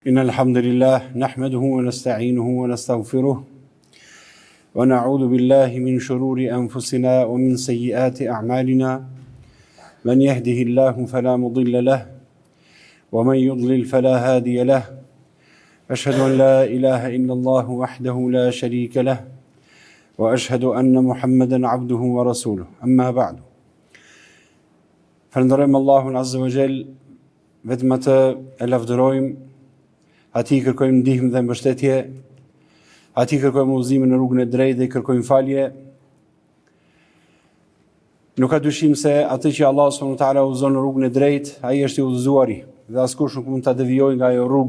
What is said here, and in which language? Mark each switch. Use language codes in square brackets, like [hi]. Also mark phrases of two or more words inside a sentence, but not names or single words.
[ar] إن الحمد لله نحمده ونستعينه ونستغفره ونعوذ بالله من شرور أنفسنا ومن سيئات أعمالنا من يهده الله فلا مضل له ومن يضلل فلا هادي له أشهد أن لا إله إلا الله وحده لا شريك له وأشهد أن محمدا عبده ورسوله أما بعد فنرم الله عز وجل [sq] vetëm atë e lavdërojmë, atij kërkojmë ndihmë dhe mbështetje, atij kërkojmë udhëzimin në rrugën e drejtë dhe kërkojmë falje. Nuk ka dyshim se atë që Allah [ar] سبحانه وتعالى [sq] udhëzon në rrugën e drejtë, ai është i udhëzuari dhe askush nuk mund ta devijojë nga ajo rrugë.